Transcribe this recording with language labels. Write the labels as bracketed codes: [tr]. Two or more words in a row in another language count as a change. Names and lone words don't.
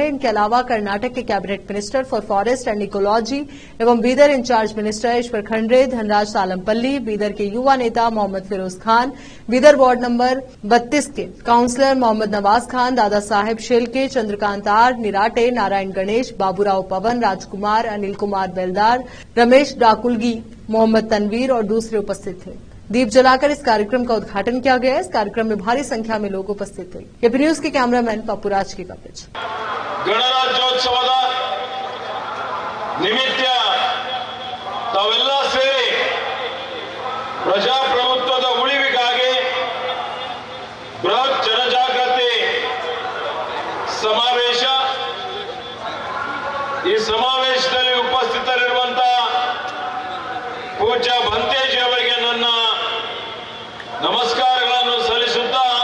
[hi] इनके अलावा कर्नाटक के [en] cabinet minister for forest and ecology [hi] एवं बीदर [en] incharge minister [hi] ईश्वर खंड्रे, धनराज सालमपल्ली, बीदर के युवा नेता मोहम्मद फिरोज खान, बीदर वार्ड नंबर 32 के काउंसलर मोहम्मद नवाज खान, दादा साहेब शेलके, चंद्रकांत आर निराटे, नारायण गणेश, बाबूराव पवन, राजकुमार, अनिल कुमार बेलदार, रमेश डाकुलगी, मोहम्मद तनवीर और दूसरे उपस्थित थे। दीप जलाकर इस कार्यक्रम का उद्घाटन किया गया। इस कार्यक्रम में भारी संख्या में लोग उपस्थित थे। एपी न्यूज के कैमरामैन पप्पूराज की कवरेज। [kn] ಗಣರಾಜ್ಯೋತ್ಸವದ ನಿಮಿತ್ತ ತಾವೆಲ್ಲ ಸೇರಿ ಪ್ರಜಾಪ್ರಭುತ್ವದ ಉಳಿವಿಗಾಗಿ ಬೃಹತ್ ಜನಜಾಗೃತಿ ಸಮಾವೇಶ, ಈ ಸಮಾವೇಶದಲ್ಲಿ ಉಪಸ್ಥಿತರಿರುವಂತಹ ಪೂಜ್ಯ ಭಂತೇಜಿ ಅವರಿಗೆ ನನ್ನ ನಮಸ್ಕಾರಗಳನ್ನು ಸಲ್ಲಿಸುತ್ತಾ